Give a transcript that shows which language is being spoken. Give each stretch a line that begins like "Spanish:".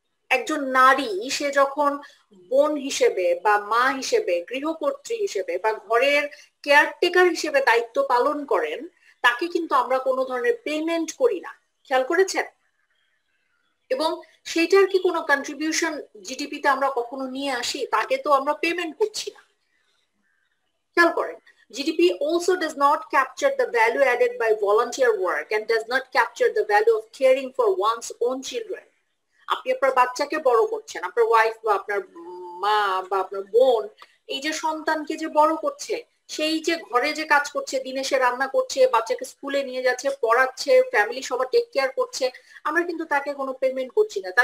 Bangla: একজন নারী সে যখন বোন হিসেবে বা মা হিসেবে, গৃহকর্ত্রী হিসেবে বা ঘরের কেয়ারটেকার হিসেবে দায়িত্ব পালন করেন, তাকে কিন্তু আমরা কোনো ধরনের পেমেন্ট করি না, খেয়াল করেছেন? এবং সেটার কি কোনো কন্ট্রিবিউশন জিডিপিতে আমরা কখনো নিয়ে আসি? তাকে তো আমরা পেমেন্ট করছি না। খেয়াল করেন,
English: GDP also does not capture the value added by volunteer work and does not capture the value of caring for one's own children.
Bangla: আপনি আপনার বাচ্চাকে বড় করছেন, আপনার ওয়াইফ বা আপনার মা বা আপনার বোন এই যে সন্তানকে যে বড় করছে, সেই যে ঘরে যে কাজ করছে, দিনে সে রান্না করছে, বাচ্চাকে স্কুলে নিয়ে যাচ্ছে, পড়াচ্ছে, ফ্যামিলি সবার টেক কেয়ার করছে, আমরা কিন্তু তাকে কোনো পেমেন্ট করছি না।